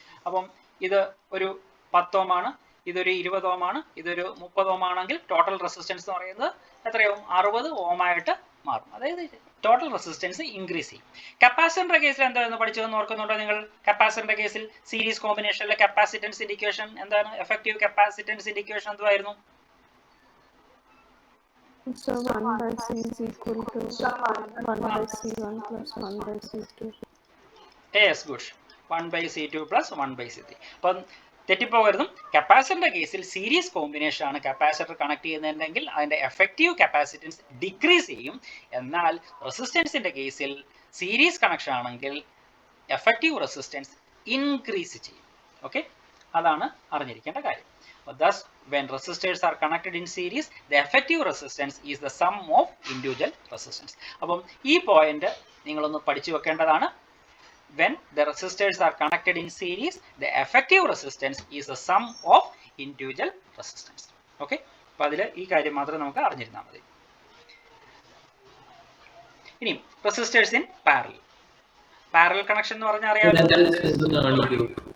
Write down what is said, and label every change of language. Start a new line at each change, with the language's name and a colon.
Malayalam: അപ്പം ഇത് ഒരു 10 ഓം ആണ്, ഇതൊരു 20 ഓം ആണ്, ഇതൊരു 30 ഓം ആണെങ്കിൽ ടോട്ടൽ റെസിസ്റ്റൻസ് എന്ന് പറയുന്നത് എത്രയാവും? 60 ഓം ആയിട്ട് മാറും. അതായത് ടോട്ടൽ റെസിസ്റ്റൻസ് ഇൻക്രീസ് ചെയ്യും. കപ്പാസിറ്ററിന്റെ കേസിൽ എന്തായിരുന്നു പഠിച്ചതെന്ന് ഓർക്കുന്നുണ്ടോ നിങ്ങൾ? കപ്പാസിറ്ററിന്റെ കേസിൽ സീരീസ് കോമ്പിനേഷനിലെ കപ്പാസിറ്റൻസ് ഇക്വേഷൻ എന്താണ്? എഫക്റ്റീവ് കപ്പാസിറ്റൻസ് ഇക്വേഷൻ എന്തുവായിരുന്നു?
English: So 1 by C is equal to 1 by C1 plus 1 by C2. Yes, good. 1 by C2 plus 1 by C3.
Malayalam: അപ്പം തെറ്റിപ്പോകരുതും. കപ്പാസിറ്ററിന്റെ കേസിൽ സീരീസ് കോമ്പിനേഷൻ ആണ് കപ്പാസിറ്റർ കണക്ട് ചെയ്യുന്നതെങ്കിൽ അതിന്റെ എഫക്റ്റീവ് കപ്പാസിറ്റൻസ് ഡിക്രീസ് ചെയ്യും. എന്നാൽ റെസിസ്റ്റൻസിന്റെ കേസിൽ സീരീസ് കണക്ഷൻ ആണെങ്കിൽ എഫക്റ്റീവ് റെസിസ്റ്റൻസ് ഇൻക്രീസ് ചെയ്യും. ഓക്കെ, അതാണ് അറിഞ്ഞിരിക്കേണ്ട കാര്യം.
English: Thus, when resistors are connected in series, the effective resistance is the sum of individual resistance.
Malayalam: അപ്പം ഈ പോയിന്റ് നിങ്ങളൊന്ന് പഠിച്ചു വെക്കേണ്ടതാണ്.
English: When the resistors are connected in series, the effective resistance is the sum of individual resistance.
Malayalam: Okay, അപ്പോൾ അതിൽ ഈ കാര്യം മാത്രം നമുക്ക് അറിഞ്ഞിരുന്നാൽ മതി.
English: ഇനി resistors in parallel. Parallel connection
Malayalam: എന്ന് പറഞ്ഞാൽ അറിയാമല്ലോ.